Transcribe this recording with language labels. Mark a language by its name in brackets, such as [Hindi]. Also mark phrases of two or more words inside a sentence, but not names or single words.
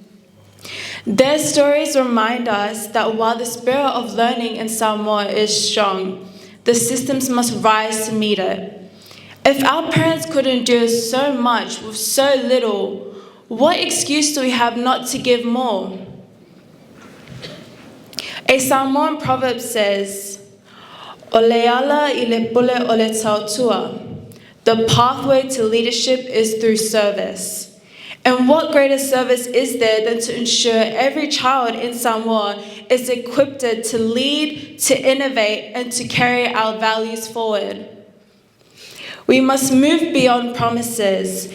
[English] Their stories remind us that while the spirit of learning in Samoa is strong, the systems must rise to meet it. If our parents could endure so much with so little, what excuse do we have not to give more? A Samoan proverb says, [Samoan] "Oleala I le pule o le tautua." [English] The pathway to leadership is through service. And what greater service is there than to ensure every child in Samoa is equipped to lead, to innovate, and to carry our values forward? We must move beyond promises.